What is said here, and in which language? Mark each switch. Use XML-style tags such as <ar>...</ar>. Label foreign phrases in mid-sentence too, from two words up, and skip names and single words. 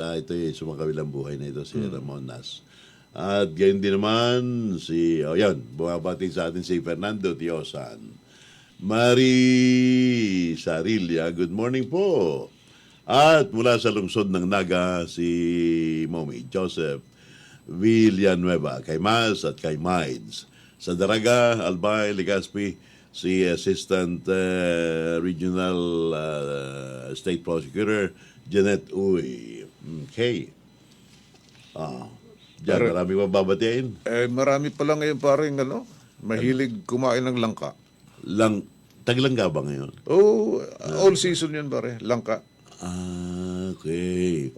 <tl>Ito yung sumakabilang buhay na ito, si Ramon Nas. At yun din naman bumabati sa atin si Fernando Tiosan. Marie Sarilla,</tl> <en>good morning</en> <tl>po. At mula sa lungsod ng Naga, si Mommy Joseph Villanueva, kay Mas at kay Mides. Sa Daraga, Albay, Legazpi, si Assistant Regional State Prosecutor Janet Uy. Okay. Diyan, marami mababatiin. Marami pala ngayon paring mahilig kumain ng langka. Taglangga ba ngayon?</tl> <en>All season</en> <tl>yun pare, langka. Okay.</tl>